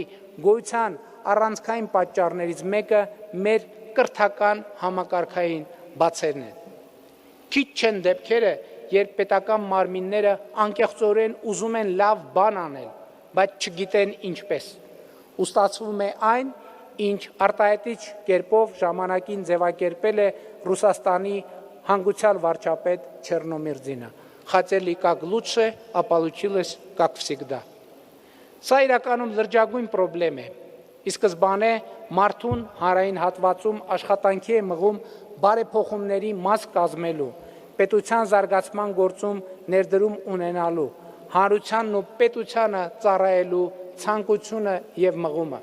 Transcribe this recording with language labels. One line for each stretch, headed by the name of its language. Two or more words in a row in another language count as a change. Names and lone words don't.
Armenian: գոյության առանցքային պատճառներից մեկը մեր կրթական համակարգային բացերն են։ Քիչ չեն դեպքերը, երբ պետական մարմինները անկեղծորեն ուզում են լավ բան անել, բայց չգիտեն ինչպես։ Ու ստացվում է այն, ինչ արտահայտիչ կերպով ժամանակին ձևակերպել է Ռուսաստանի հանգուցյալ վարչապետ Չեռնոմիրդինը։
Russian: Хотели как лучше, а получилось как всегда։
Armenian: Սա իրականում լրջագույն խնդրեմ է։ Ի սկզբանե մարդուն հանրային հատվածում աշխատանքի է մղում բարեփոխումների մաս կազմելու, պետության զարգացման գործում ներդրում ունենալու, հանրությանն ու պետությանը ծառայելու ցանկությունը եւ մղումը։